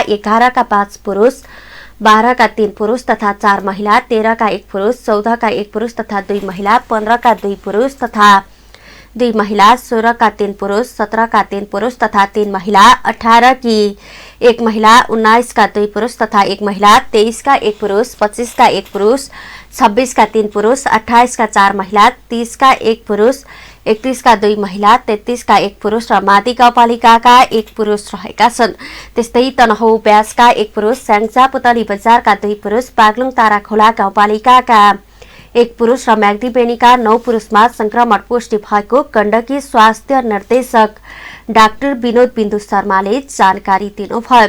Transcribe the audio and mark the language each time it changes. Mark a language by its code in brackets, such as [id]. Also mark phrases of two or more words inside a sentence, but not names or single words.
[ne] 11 का 5 पुरुष, 12 का 3 पुरुष तथा 4 महिला, 13 का 1 पुरुष, 14 का 1 पुरुष तथा 2 महिला, 15 का 2 पुरुष तथा 2 महिला, 16 का 3 पुरुष, 17 का 3 पुरुष तथा 3 महिला, 18 की 1 महिला, 19 का 2 पुरुष तथा 1 महिला, 23 का 1 पुरुष, 25 का 1 पुरुष, 26 का 3 पुरुष, 28 का 4 महिला, 30 का 1 पुरुष, 31 का 2 महिला, 33 का 1 पुरुष र मादी गाउँपालिकाका 1 पुरुष रहेका छन्। त्यस्तै तनहुँ ब्यासका 1 पुरुष, स्याङ्जा पुतली बजारका 2 पुरुष, बागलुङ ताराखोला गाउँपालिकाका 1 पुरुष र म्याग्दी बेनीका 9 पुरुषमा संक्रमण पुष्टि भएको गण्डकी स्वास्थ्य निर्देशक डाक्टर विनोद बिन्दु शर्माले जानकारी दिनुभयो।